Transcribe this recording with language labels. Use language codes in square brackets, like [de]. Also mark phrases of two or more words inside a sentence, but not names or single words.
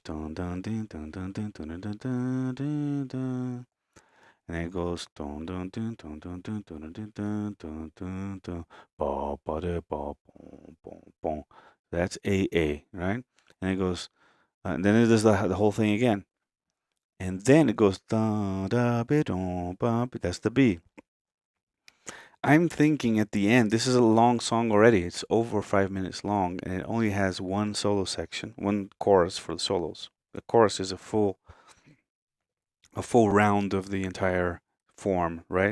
[en] Don don don don don don don don don don don. And then it goes don don don don don don don don don don don don ba ba da ba boom boom boom. That's A, right? And it goes, and then it does the whole thing again. And then it goes da da ba dum ba. That's the B. I'm thinking at the end, this is a long song already. It's over 5 minutes long, and it only has one solo section, one chorus for the solos. The chorus is a full round of the entire form, right?